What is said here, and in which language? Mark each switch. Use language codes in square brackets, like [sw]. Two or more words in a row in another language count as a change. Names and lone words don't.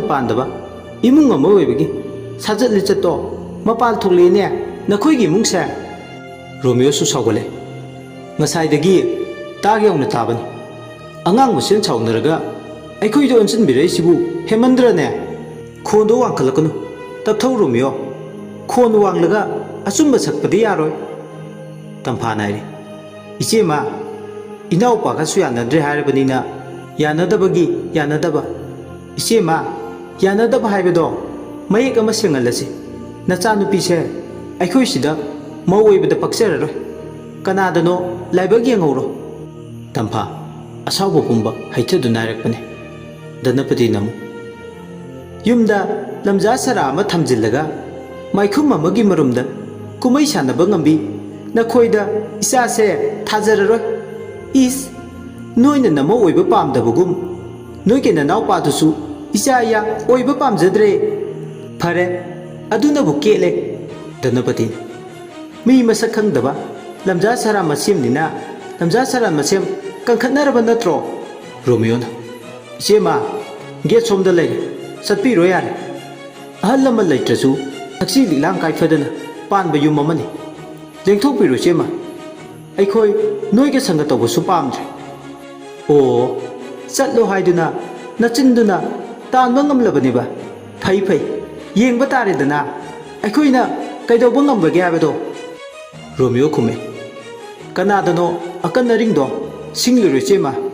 [mni] pandaba imung ama oibagi sajat lichato mapal thoklene nakhoi gi mungsa Romeo su sawgale ngasai dagi tagyawna tabani angang musen chawnaraga aikhoi do onsin birai sibu hemandrane khondo wangkhalakanu tapthau Romeo khon wanglaga asumba sakpadi yaroi tampha nairi iche ma inau pa ka su yanadre harabanina yanadaba iche ma yanadaba haibedo mayek ama sengalasi nacha nupi se aikhoi sida mawoi pakseraroi kanadano laibag yangoro tampha asawbo pumba haithadu nairakpane Danapati namu yumda lamja sara ama thamjillaga maikhum amagi marumda kumai sanaba ngambi nakhoida isa se thajararoi is noina namo oiba pamdabagum noike nanaw padusu isa ya oiba pamjadre phare aduna bu kele Danapati mi masak khangdaba lamja sara masimnina lamja sara masem kankhatnaraba natro Romeo na ichema get somda lei satpiro yare ahal lama leitrasu taksi lilang kai fadana panba yum amani lengthokpiro chema aikhoi noige sanga tawbusu pamdre o chatlo haiduna nachinduna tanba ngamlabaniba phai yengba taredana aikoina ꯀꯩꯗꯧꯕ ꯉꯝꯕꯒꯦ ꯍꯥꯏꯕꯗꯣ ꯔꯣꯃꯤꯌꯣ ꯈꯨꯝꯃꯦ ꯀꯅꯥꯗꯅꯣ ꯑꯀꯟ ꯑꯔꯤꯡꯗꯣ ꯁꯤꯡꯂꯨꯔꯣ ꯏꯆꯦꯃ